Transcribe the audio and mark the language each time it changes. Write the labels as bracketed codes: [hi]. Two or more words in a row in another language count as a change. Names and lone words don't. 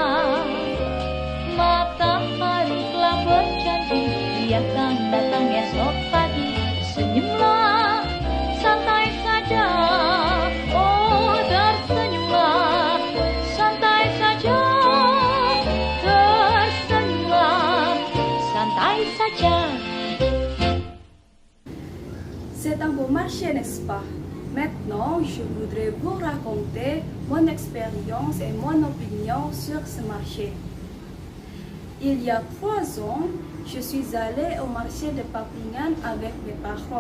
[id] Matahari telah berjanji, dia akan datang esok pagi. Senyumlah, santai saja. Oh, tersenyumlah, santai saja. Tersenyumlah, santai saja. [fr] C'est un beau marché, n'est-ce pas? Maintenant, je voudrais vous raconter mon expérience et mon opinion sur ce marché. Il y a 3 ans, je suis allée au marché de Papringan avec mes parents.